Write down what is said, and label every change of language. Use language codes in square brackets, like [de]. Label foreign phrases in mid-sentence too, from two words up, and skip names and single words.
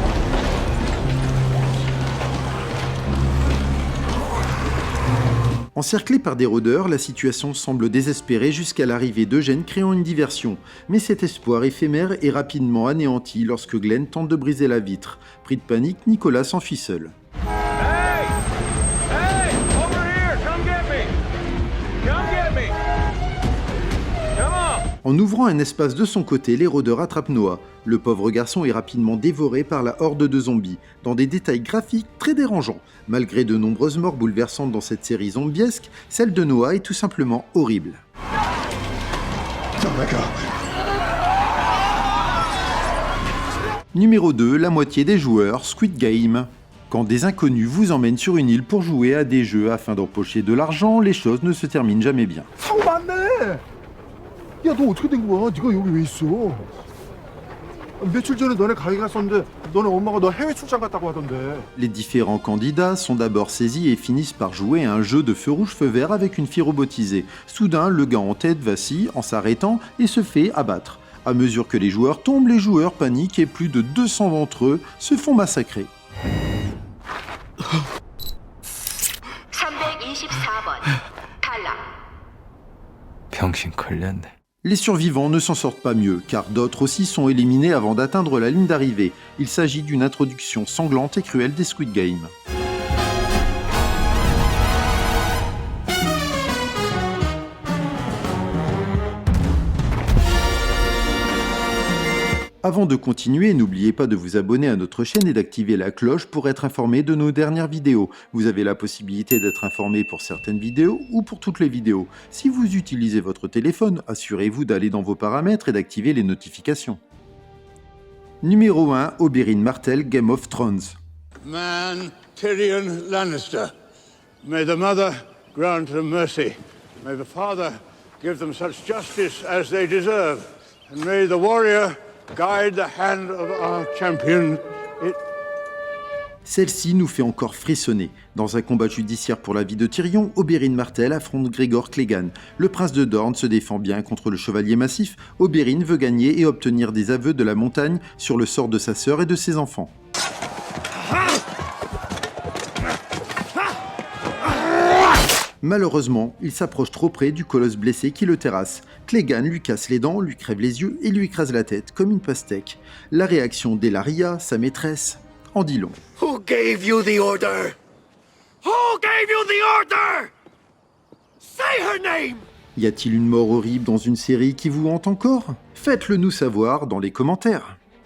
[fr] Encerclés par des rôdeurs, la situation semble désespérée jusqu'à l'arrivée d'Eugène créant une diversion. Mais cet espoir éphémère est rapidement anéanti lorsque Glenn tente de briser la vitre. Pris de panique, Nicolas s'enfuit seul. [en] Hey! Hey! Over here! Come get me! Come get me! Come on! [fr] En ouvrant un espace de son côté, les rôdeurs attrapent Noah. Le pauvre garçon est rapidement dévoré par la horde de zombies, dans des détails graphiques très dérangeants. Malgré de nombreuses morts bouleversantes dans cette série zombiesque, celle de Noah est tout simplement horrible. Numéro 2, la moitié des joueurs, Squid Game. Quand des inconnus vous emmènent sur une île pour jouer à des jeux afin d'empocher de l'argent, les choses ne se terminent jamais bien. [ko] 야, 너 어떻게 된 거야? 네가 여기 왜 있어? 며칠 전에 너네 가게 갔었는데 너네 엄마가 너 해외 출장 갔다고 하던데. [fr] Les différents candidats sont d'abord saisis et finissent par jouer à un jeu de feu rouge feu vert avec une fille robotisée. Soudain, le gars en tête vacille en s'arrêtant et se fait abattre. À mesure que les joueurs tombent, les joueurs paniquent et plus de 200 d'entre eux se font massacrer. [ko] 324번 탈락. 병신 걸렸네. [fr] Les survivants ne s'en sortent pas mieux, car d'autres aussi sont éliminés avant d'atteindre la ligne d'arrivée. Il s'agit d'une introduction sanglante et cruelle des Squid Game. Avant de continuer, n'oubliez pas de vous abonner à notre chaîne et d'activer la cloche pour être informé de nos dernières vidéos. Vous avez la possibilité d'être informé pour certaines vidéos ou pour toutes les vidéos. Si vous utilisez votre téléphone, assurez-vous d'aller dans vos paramètres et d'activer les notifications. Numéro 1, Oberyn Martell, Game of Thrones. [en] Man Tyrion Lannister. May the mother grant them mercy. May the father give them such justice as they deserve. And may the warrior guide the hand of our champion. [fr] Celle-ci nous fait encore frissonner. Dans un combat judiciaire pour la vie de Tyrion, Oberyn Martell affronte Gregor Clegane. Le prince de Dorne se défend bien contre le chevalier massif. Oberyn veut gagner et obtenir des aveux de la montagne sur le sort de sa sœur et de ses enfants. Malheureusement, il s'approche trop près du colosse blessé qui le terrasse. Clegane lui casse les dents, lui crève les yeux et lui écrase la tête comme une pastèque. La réaction d'Elaria, sa maîtresse, en dit long. [en] Who gave you the order? Who gave you the order? Say her name! [fr] Y a-t-il une mort horrible dans une série qui vous hante encore? Faites-le nous savoir dans les commentaires.